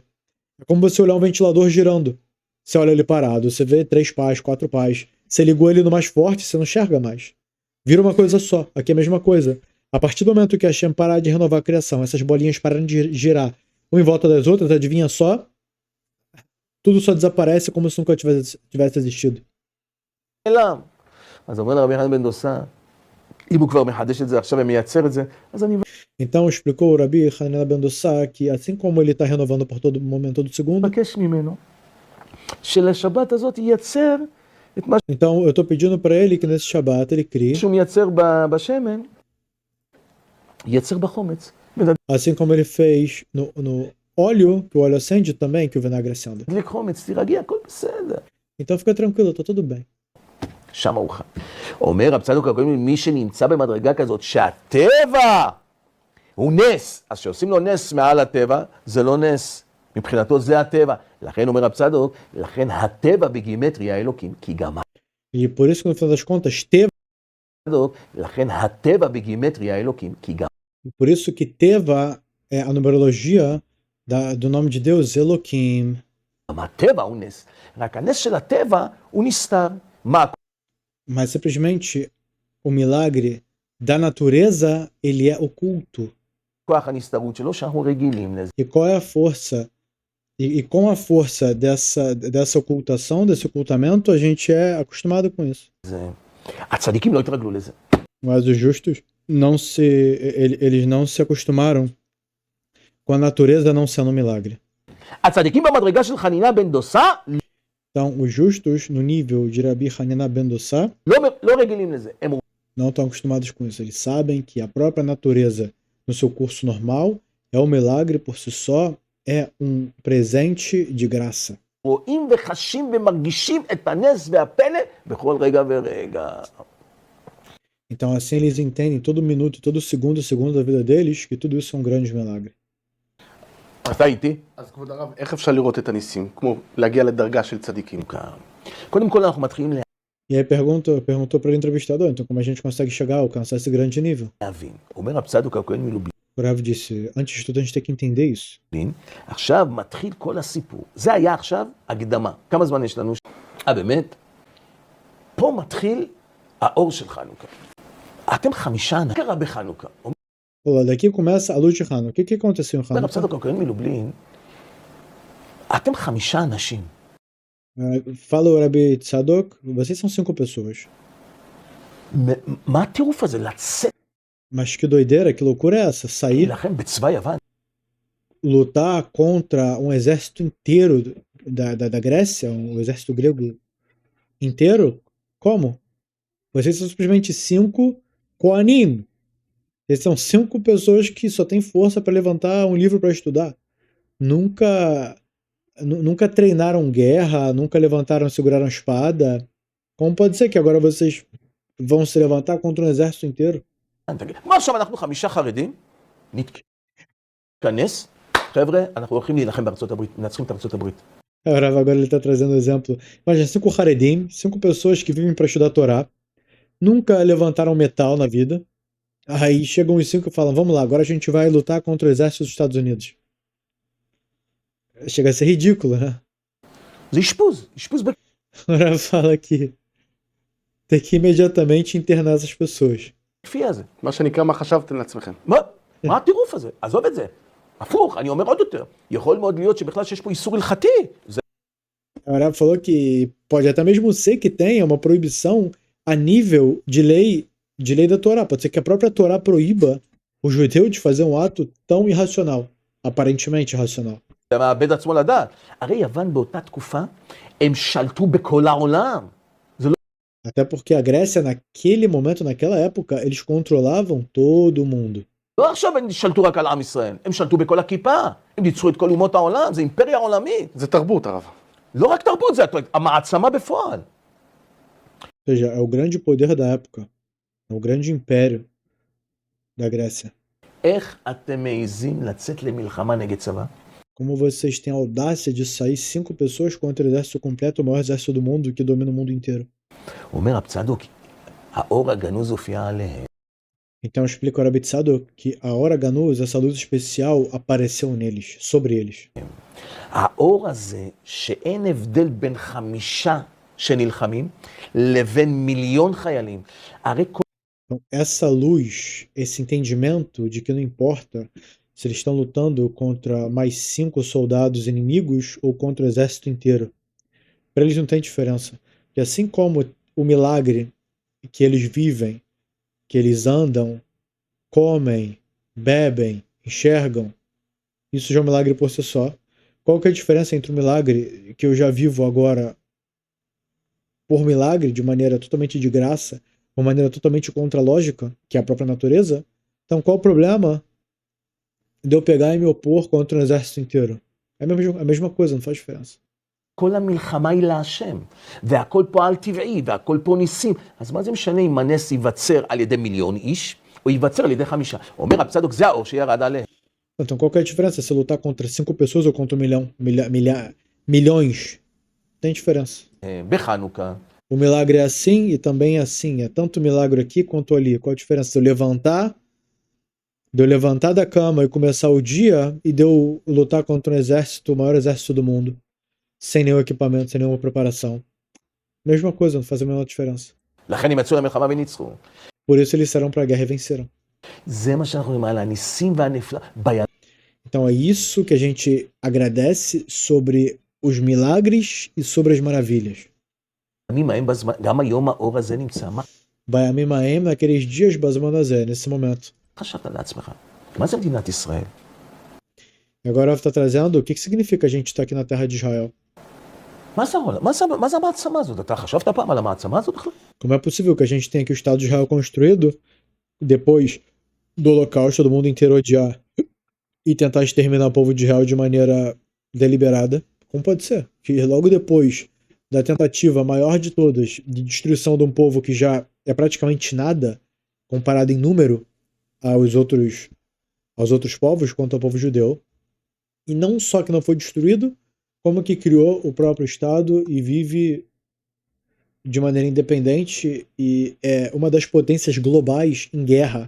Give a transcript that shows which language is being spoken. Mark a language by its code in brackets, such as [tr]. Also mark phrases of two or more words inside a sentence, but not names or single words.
[pt] É como você olhar um ventilador girando. Você olha ele parado, você vê 3 pás, 4 pás. Você ligou ele no mais forte, você não enxerga mais. Vira uma coisa só. Aqui é a mesma coisa. A partir do momento que a Hashem parar de renovar a criação, essas bolinhas pararem de girar uma em volta das outras, adivinha só? Tudo só desaparece como se nunca tivesse existido. [he] נעלם. אז אומר לרבי חנניה בן דוסה, אם הוא כבר מחדש את זה עכשיו ומייצר את זה, אז אני [pt] Então explicou o Rabi Hanina ben Dossá que assim como ele está renovando por todo momento, todo segundo, [he] מבקש ממנו, שלשבת הזאת ייצר את מה [pt] então eu estou pedindo para ele que nesse Shabbat ele crie, [he] שהוא מייצר בשמן, ייצר בחומץ. [pt] assim como ele fez no óleo, que o óleo acende também, que o vinagre acenda. [he] תדליק חומץ, תירגע, הכל בסדר. [pt] Então fica tranquilo, tá tudo bem. [he] שם הוא חי. אומר רב צדוק הכהן, מי שנמצא במדרגה כזאת שהטבע הוא נס, אז שעושים לו נס מעל הטבע, זה לא נס. מבחינתו זה הטבע. לכן אומר רב צדוק, לכן הטבע בגימטריה האלוקים, כי גם [pt] E por isso que no final das contas, Teva, [he] לכן הטבע בגימטריה האלוקים, כי גם [pt] por isso que Teva é a numerologia do nome de Deus, Elohim. [he] הטבע הוא נס. רק הנס של הטבע הוא נסתר. מה? [pt] Mas simplesmente o milagre da natureza, ele é oculto. [he] כוח הנסתרות שלו שאנחנו רגילים לזה. [pt] E qual é a força E com a força dessa ocultação, desse ocultamento, a gente é acostumado com isso. [he] הצדיקים לא התרגלו לזה. [pt] Mas os justos eles não se acostumaram com a natureza não sendo um milagre. [he] הצדיקים במדרגה של חנינה בן דוסה [pt] Então, os justos, no nível de Rabi Hanina ben Dossá, [he] לא רגילים לזה. הם [pt] não estão acostumados com isso. Eles sabem que a própria natureza, no seu curso normal, é um milagre por si só, é um presente de graça. [he] רואים וחשים ומרגישים את הנס והפלא בכל רגע ורגע. [pt] Então, assim, eles entendem todo minuto, todo segundo da vida deles, que tudo isso é um grande milagre. [he] אתה איתי? אז כבוד הרב, איך אפשר לראות את הניסים? כמו להגיע לדרגה של צדיקים. קודם כל אנחנו מתחילים [pt] E aí perguntou para o entrevistador, então como a gente consegue chegar a alcançar esse grande nível? [he] להבין. אומר רב צדוק הכהן מלובלין, [pt] O Rav disse, antes de tudo a gente tem que entender isso. [he] עכשיו מתחיל כל הסיפור. זה היה עכשיו הקדמה. כמה זמן יש לנו? באמת? פה מתחיל האור של חנוכה. אתם 5 אנשים. מה קרה בחנוכה? [pt] Olha, daqui começa a luz de Hanukkah. O que aconteceu em [he] אומר רב [pt] Hanukkah? [he] צדוק הכהן מלובלין, אתם 5 אנשים. [pt] Fala o Rabi Tzadok, vocês são 5 pessoas. [he] מה הטירוף הזה? לצאת [pt] Mas que doideira, que loucura é essa? Sair, [he] להילחם בצבא יוון? [pt] lutar contra um exército inteiro da Grécia, um exército grego inteiro? Como? Vocês são simplesmente 5 Koanim. Vocês são 5 pessoas que só têm força para levantar um livro para estudar. Nunca treinaram guerra, nunca levantaram, seguraram espada. Como pode ser que agora vocês vão se levantar contra um exército inteiro? [he] מה עכשיו אנחנו 5 חרדים? נתכנס, חבר'ה, אנחנו הולכים להילחם בארצות הברית, מנצחים את ארצות הברית. [pt] Agora ele está trazendo um exemplo. Imagina, 5 Haredim, 5 pessoas que vivem para estudar a Torá, nunca levantaram metal na vida. Aí chegam os 5 e falam, vamos lá, agora a gente vai lutar contra o exército dos Estados Unidos. Chega a ser ridículo, né? [he] זה אשפוז, אשפוז [pt] Agora fala que tem que imediatamente internar essas pessoas. [he] בכפייה הזה. מה שנקרא, מה חשבתם לעצמכם? מה הטירוף הזה? עזוב את זה. הפוך, אני אומר עוד יותר. יכול מאוד להיות שבכלל שיש פה איסור הלכתי. [pt] A Arab falou que pode até mesmo ser que tenha uma proibição a nível de lei da Torá. Pode ser que a própria Torá proíba o judeu de fazer um ato tão irracional, aparentemente irracional. [he] זה מאבד עצמו לדעת. הרי יוון באותה תקופה, הם שלטו בכל העולם. [pt] Até porque a Grécia, naquele momento, naquela época, eles controlavam todo mundo. [he] לא עכשיו הם שלטו רק על עם ישראל, הם שלטו בכל הכיפה. הם ניצחו את כל אומות העולם, זה אימפריה עולמית. זה תרבות, הרב. לא רק תרבות, זה המעצמה בפועל. [pt] Ou seja, é o grande poder da época. É o grande império da Grécia. [he] איך אתם מעיזים לצאת למלחמה נגד צבא? [pt] Como vocês têm a audácia de sair 5 pessoas contra o exército completo, o maior exército do mundo, que domina o mundo inteiro? [he] אומר רב צדוק, האור הגנוז הופיע עליהם. [pt] Então explica o Rabi Tzadok que a hora Ganuz, essa luz especial, apareceu neles, sobre eles. [he] האור הזה, שאין הבדל בין 5 שנלחמים, לבין 1,000,000 חיילים. הרי כל... [pt] Então, essa luz, esse entendimento de que não importa se eles estão lutando contra mais 5 soldados inimigos ou contra o exército inteiro. Para eles não tem diferença. E assim como o milagre que eles vivem, que eles andam, comem, bebem, enxergam, isso já é um milagre por si só. Qual que é a diferença entre o milagre que eu já vivo agora por milagre, de maneira totalmente de graça, uma maneira totalmente contra a lógica, que é a própria natureza? Então qual o problema de eu pegar e me opor contra um exército inteiro? É a mesma coisa, não faz diferença. [he] כל המלחמה היא להשם, והכל פה על טבעי, והכל פה ניסים. אז מה זה משנה אם הנס ייווצר על ידי 1,000,000 איש, או ייווצר על ידי 5? אומר רב צדוק, זה האור שירד עליהם. [pt] Então qual que é a diferença se eu lutar contra 5 pessoas ou contra 1 milhão, milhões? Tem diferença. [he] בחנוכה, [pt] O milagre é assim e também é assim. É tanto milagre aqui quanto ali. Qual a diferença? De eu levantar da cama e começar o dia e de eu lutar contra um exército, o maior exército do mundo, sem nenhum equipamento, sem nenhuma preparação. Mesma coisa, não faz a menor diferença. [he] לכן הם יצאו למלחמה וניצחו. [pt] Por isso eles saíram para a guerra e venceram. [he] זה מה שאנחנו רואים על הניסים והנפלא. [pt] Então é isso que a gente agradece sobre os milagres e sobre as maravilhas. [he] בימים ההם בזמן, גם היום האור הזה נמצא. מה בימים ההם, [pt] naqueles dias Bazmanazé, nesse momento. [he] חשבת לעצמך? מה זה מדינת ישראל? [pt] E agora está trazendo o que significa a gente estar aqui na terra de Israel. [he] מה זה המעצמה הזאת? אתה חשבת פעם על המעצמה הזאת בכלל? [pt] Como é possível que a gente tenha aqui o Estado de Israel construído depois do Holocausto, do mundo inteiro odiar e tentar exterminar o povo de Israel de maneira deliberada? Como pode ser? Que logo depois da tentativa maior de todas de destruição de um povo que já é praticamente nada comparado em número aos outros povos quanto ao povo judeu, e não só que não foi destruído, como que criou o próprio Estado e vive de maneira independente e é uma das potências globais em guerra.